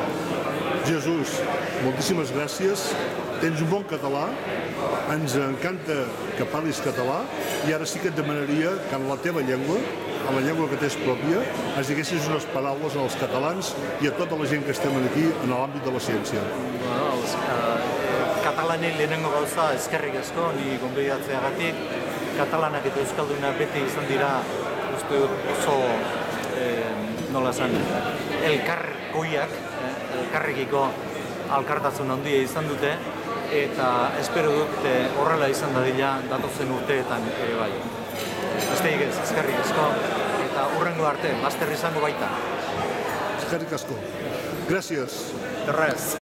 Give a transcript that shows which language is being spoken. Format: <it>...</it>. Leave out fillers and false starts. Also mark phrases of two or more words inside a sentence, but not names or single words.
<ca>Jesús, moltíssimes gràcies. Tens un bon català, ens encanta que parlis català i ara sí que et demanaria que en la teva llengua, en la llengua que tens pròpia, ens diguessis unes paraules als catalans i a tota la gent que estem aquí en l'àmbit de la ciència.</ca> <eu>Katalanen lehenengo gauza eskerrik asko, ni gonbidatzeagatik. Katalanak eta euskaldunak beti izan dira oso nola esan, elkargoiak, elkarrekiko alkartasun handia izan dute, eta espero dut horrela izan dadila datozen urteetan ere bai. Besterik ez, eskerrik asko, eta hurrengo arte, bazter izango baita. Eskerrik asko.</eu> <ca>Gràcies. De res.</ca>